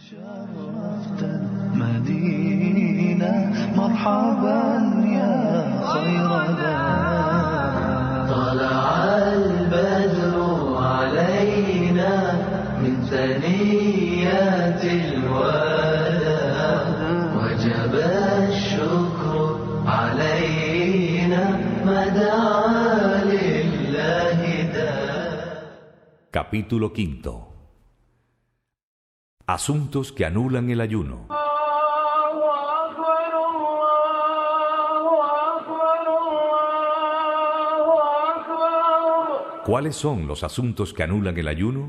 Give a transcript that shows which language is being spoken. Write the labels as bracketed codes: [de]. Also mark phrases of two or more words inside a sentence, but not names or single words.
[ar] شرفت المدينة مرحبا يا خير ذا طلع البدر علينا من ثنيات الوداع وجب الشكر علينا ما دعا لله داع. [es] Capítulo 5. Asuntos que anulan el ayuno. ¿Cuáles son los asuntos que anulan el ayuno?